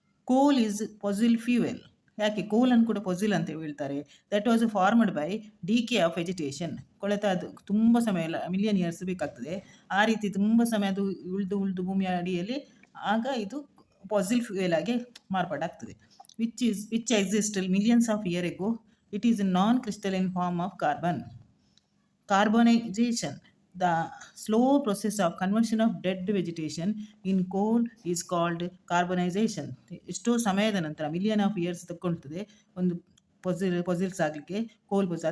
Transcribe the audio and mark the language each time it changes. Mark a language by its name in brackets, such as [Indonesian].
[English] Coal is fossil fuel. [Kannada] ಯಾಕೆ ಕೋಲನ್ನು ಕೂಡ ಫಾಸಿಲ್ ಅಂತ ಹೇಳ್ತಾರೆ? [English] That was formed by decay of vegetation. [Kannada] ಕೊಳೆತ ಅದು ತುಂಬ ಸಮಯ ಎಲ್ಲ ಮಿಲಿಯನ್ ಇಯರ್ಸ್ ಬೇಕಾಗ್ತದೆ, ಆ ರೀತಿ ತುಂಬ ಸಮಯ ಅದು ಉಳಿದು ಭೂಮಿಯ ಅಡಿಯಲ್ಲಿ, ಆಗ ಇದು ಫಾಸಿಲ್ ಫ್ಯೂಯಲ್ ಆಗಿ ಮಾರ್ಪಾಡಾಗ್ತದೆ. [English] which existed millions of years ago. It is a non-crystalline form of carbon. Carbonization, the slow process of conversion of dead vegetation in coal is called carbonization. [Kannada] ಎಷ್ಟೋ ಸಮಯದ ನಂತರ ಮಿಲಿಯನ್ ಆಫ್ ಇಯರ್ಸ್ ತಗೊಳ್ತದೆ ಒಂದು fossils ಆಗಲಿಕ್ಕೆ, ಕೋಲ್ fossil.